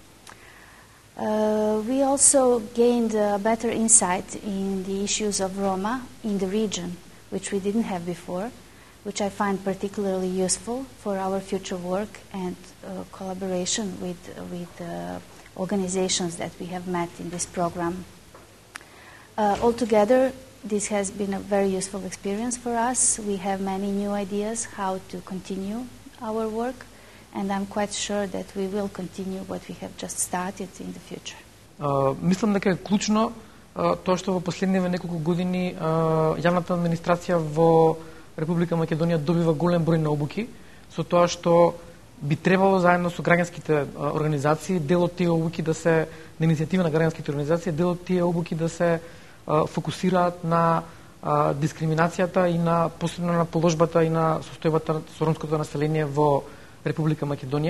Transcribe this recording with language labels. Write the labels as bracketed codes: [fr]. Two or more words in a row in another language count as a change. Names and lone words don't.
[en] We also gained better insight in the issues of Roma in the region, which we didn't have before, which I find particularly useful for our future work and collaboration with organizations that we have met in this program. Altogether, this has been a very useful experience for us. We have many new ideas how to continue our work, and I'm quite sure that we will continue what we have just started in the future. [mk] Мислам дека е клучно тоа што во последниве неколку години јавната администрација во Република Македонија добива голем број на обуки, со тоа што би требало заедно со граѓанските организации дел од тие обуки да се, на иницијатива на граѓанските организации, дел од тие обуки да се фокусираат на дискриминацијата и на посебно на положбата и на состојбата со ромското население во Република Македонија.